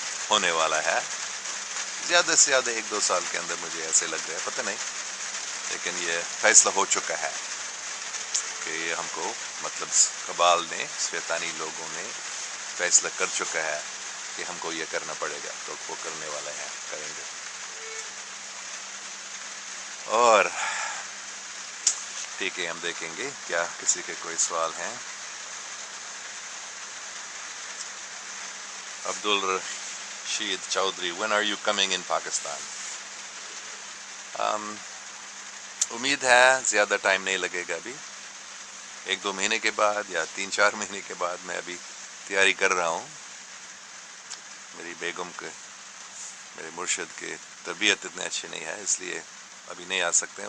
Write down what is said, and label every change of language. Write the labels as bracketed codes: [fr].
[ur] ہونے والا ہے، زیادہ سے زیادہ 1-2 سال کے اندر، مجھے ایسے لگ رہا ہے، پتہ نہیں، لیکن یہ فیصلہ ہو چکا ہے کہ یہ ہم کو، مطلب کبال نے، شیطانی لوگوں نے فیصلہ کر چکا ہے کہ ہم کو یہ کرنا پڑے گا، تو وہ کرنے والے ہیں، کریں گے۔ اور ٹھیک ہے، ہم دیکھیں گے کیا کسی کے کوئی سوال ہیں. [en] Abdul Rashid Chaudhry, when are you coming in Pakistan? [ur] امید ہے زیادہ ٹائم نہیں لگے گا، ابھی 1-2 مہینے کے بعد یا 3-4 مہینے کے بعد. میں ابھی تیاری کر رہا ہوں. میری بیگم کے، میرے مرشد کی طبیعت اتنے اچھی نہیں ہے، اس لیے ابھی نہیں آ سکتے ہیں.